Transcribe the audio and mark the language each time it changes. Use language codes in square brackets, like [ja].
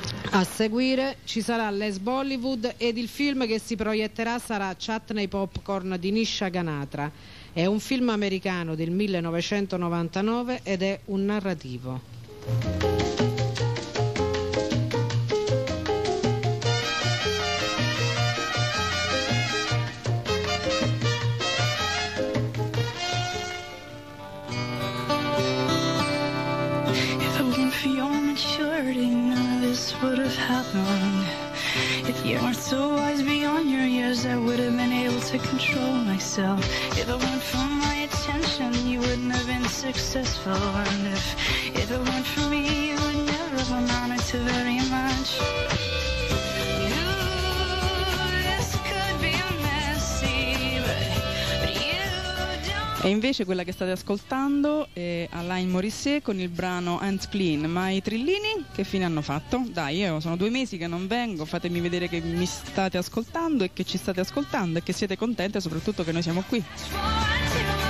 [it] A seguire ci sarà Les Bollywood ed il film che si proietterà sarà Chutney Popcorn di Nisha Ganatra. È un film americano del 1999 ed è un narrativo. [en] If it wasn't for your maturity, none of this would have happened. If you weren't so wise beyond your years, I would have been able to control myself. If it weren't for my attention, you wouldn't have been successful. And if it weren't for me, you would never have amounted to very much. You, this could be messy, but you don't. [it] E invece quella che state ascoltando è Alain Morissette con il brano Hands Clean. Ma i trillini che fine hanno fatto? Dai, io sono due mesi che non vengo, fatemi vedere che mi state ascoltando e che ci state ascoltando e che siete contente, soprattutto che noi siamo qui.